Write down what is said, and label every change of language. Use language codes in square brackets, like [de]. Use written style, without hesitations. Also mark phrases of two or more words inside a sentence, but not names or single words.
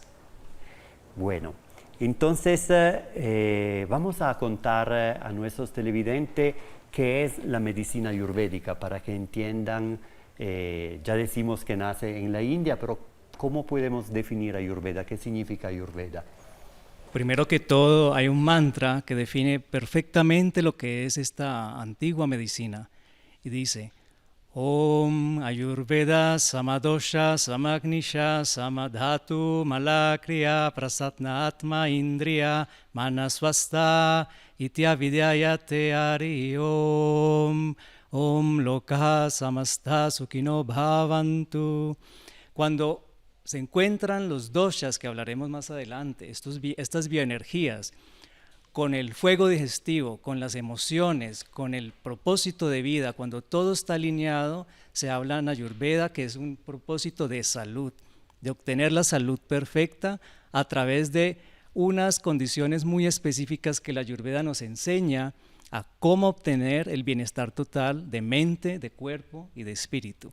[es] Bueno, entonces vamos a contar a nuestros televidentes qué es la medicina ayurvédica para que entiendan, ya decimos que nace en la India, pero ¿cómo podemos definir Ayurveda? ¿Qué significa Ayurveda? Primero que todo, hay un mantra que define perfectamente lo que es esta antigua medicina y dice: [sa] ॐ आयुर्वेद समदोषः समाग्निश्च समधातुमलक्रियः प्रसन्नात्मेन्द्रियमनाः स्वस्थ इत्यभिधीयते हरि ॐ ॐ लोकाः समस्ताः सुखिनो भवन्तु. [es] Cuando se encuentran los doshas, que hablaremos más adelante, estas bioenergías, con el fuego digestivo, con las emociones, con el propósito de vida, cuando todo está alineado, se habla en Ayurveda que es un propósito de salud, de obtener la salud perfecta a través de unas condiciones muy específicas que la Ayurveda nos enseña a cómo obtener el bienestar total de mente, de cuerpo y de espíritu.